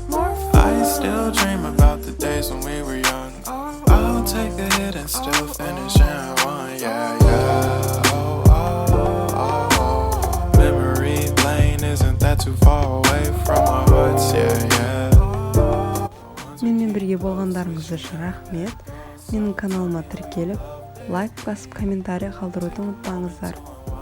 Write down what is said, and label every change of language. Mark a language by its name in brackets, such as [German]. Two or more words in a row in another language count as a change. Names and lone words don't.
[English] I still dream about the days when we were young. I'll take a hit and still finish in one, yeah, yeah. Isn't that too far away from our hearts, yeah, yeah. [Kazakh] Менімен бірге болғандарыңыз үшін рахмет. Менің каналыма тіркеліп, лайк басып, комментарий қалдыруды ұмытпаңыздар.